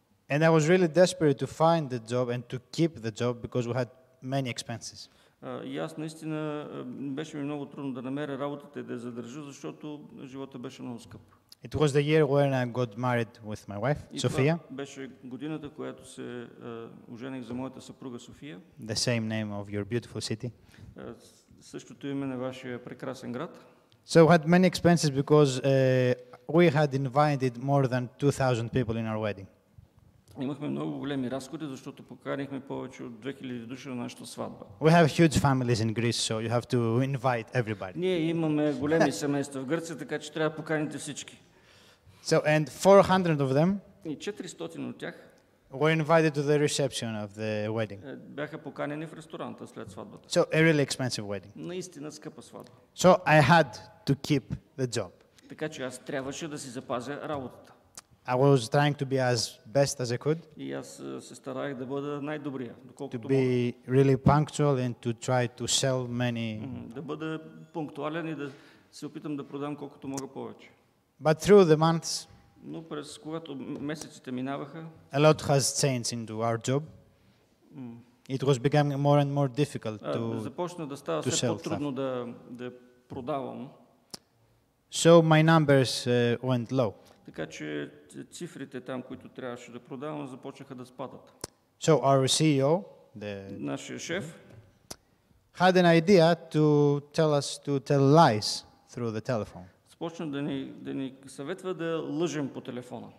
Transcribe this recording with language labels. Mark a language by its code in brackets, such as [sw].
[en] And I was really desperate to find the job and to keep the job because we had many expenses. [bg] И аз наистина беше ми много трудно да намеря работата и да я задържа, защото живота беше много скъп. [en] It was the year when I got married with my wife, [bg] И [en] Sophia, [bg] това беше годината, която се ожених за моята съпруга София. [en] the same name of your beautiful city. [bg] Същото име на вашия прекрасен град. [en] So we had many expenses because we had invited more than 2,000 people in our wedding. [bg] Имахме много големи разходи, защото поканихме повече от 2000 души на нашата сватба. [en] We have huge families in Greece, so you have to invite everybody. [bg] Ние имаме големи семейства в Гърция, така че трябва да поканите всички. [en] So, and 400 of them [bg] И 400 от тях [en] were invited to the reception of the wedding. [bg] бяха поканени в ресторанта след сватбата. [en] So, a really expensive wedding. [bg] Наистина скъпа сватба. [en] So, I had to keep the job. [bg] Така че аз трябваше да си запазя работата. [en] I was trying to be as best as I could, [bg] И аз се старах да бъда най-добрия, [en] to [bg] доколкото мога. [en] be really punctual and to try to sell many. [bg] Да бъда пунктуален и да се опитам да продам колкото мога повече. [en] But through the months, [bg] Но през когато месеците минаваха, [en] a lot has changed into our job. It was becoming more and more difficult to. [bg] започна да става [en] to [bg] все [en] sell [bg] по-трудно да продавам. [en] So my numbers went low. [bg] Така че цифрите там, които трябваше да продавам, започнаха да спадат. [en] So our CEO, [bg] Нашия шеф [en] had an idea to tell us to tell lies through the telephone [bg] започна да ни съветва да лъжем по телефона